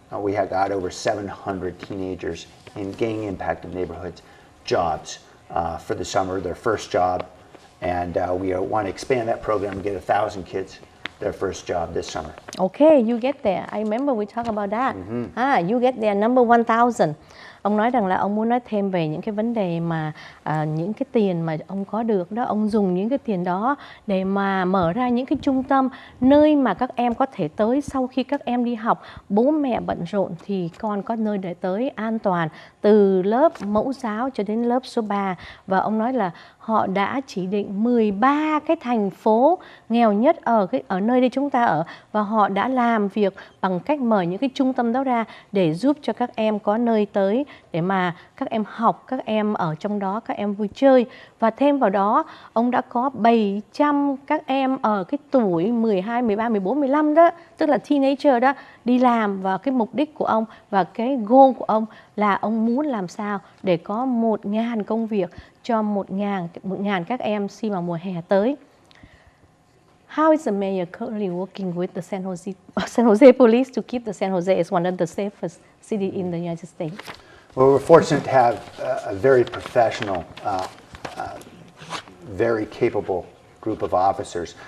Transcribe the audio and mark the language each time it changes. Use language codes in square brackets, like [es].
[en] We have got over 700 teenagers in gang-impacted neighborhoods jobs for the summer, their first job, And we want to expand that program and get 1,000 kids their first job this summer. Okay, you get there. I remember we talked about that. You get there, number 1,000. [vi] Ông nói rằng là ông muốn nói thêm về những cái vấn đề mà những cái tiền mà ông có được đó, ông dùng những cái tiền đó để mà mở ra những cái trung tâm nơi mà các em có thể tới sau khi các em đi học. Bố mẹ bận rộn thì con có nơi để tới an toàn, từ lớp mẫu giáo cho đến lớp số 3. Và ông nói là họ đã chỉ định 13 cái thành phố nghèo nhất ở nơi đây chúng ta ở, và họ đã làm việc bằng cách mở những cái trung tâm đó ra để giúp cho các em có nơi tới để mà các em học, các em ở trong đó, các em vui chơi. Và thêm vào đó, ông đã có 700 các em ở cái tuổi 12, 13, 14, 15 đó, tức là teenager đó, đi làm. Và cái mục đích của ông và cái goal của ông là ông muốn làm sao để có 1.000 công việc cho 1.000 các em khi mà mùa hè tới. [en] How is the mayor currently working with the San Jose police to keep the San Jose as one of the safest cities in the United States? Well, we're fortunate to have a very professional, very capable group of officers.